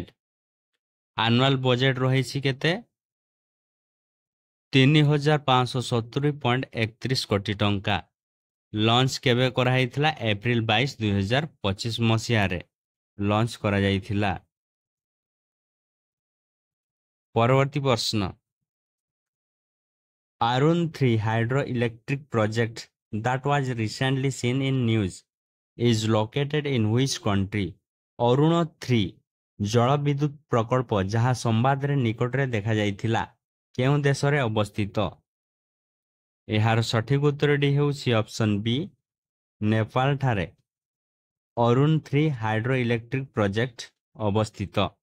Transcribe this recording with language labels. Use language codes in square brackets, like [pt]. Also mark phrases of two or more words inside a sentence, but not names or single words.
[en] annual budget [or] ରହିଛି କେତେ? 3,570.31 କୋଟି ଟଙ୍କା। ଲଞ୍ଚ କେବେ କରାଯାଇଥିଲା? ଏପ୍ରିଲ 22, 2025 ମସିହାରେ ଲଞ୍ଚ କରାଯାଇଥିଲା। ପରବର୍ତ୍ତୀ ପ୍ରଶ୍ନ, [en] Arun 3 hydroelectric project that was recently seen in news is located in which country? [or] ଅରୁଣ 3 ଜଳବିଦ୍ୟୁତ ପ୍ରକଳ୍ପ ଯାହା ସମ୍ବାଦରେ ନିକଟରେ ଦେଖାଯାଇଥିଲା କେଉଁ ଦେଶରେ ଅବସ୍ଥିତ? ଏହାର ସଠିକ ଉତ୍ତରଟି ହେଉଛି [en] option B, [or] ନେପାଳ ଠାରେ। [en] Arun 3 hydro electric project ଅବସ୍ଥିତ?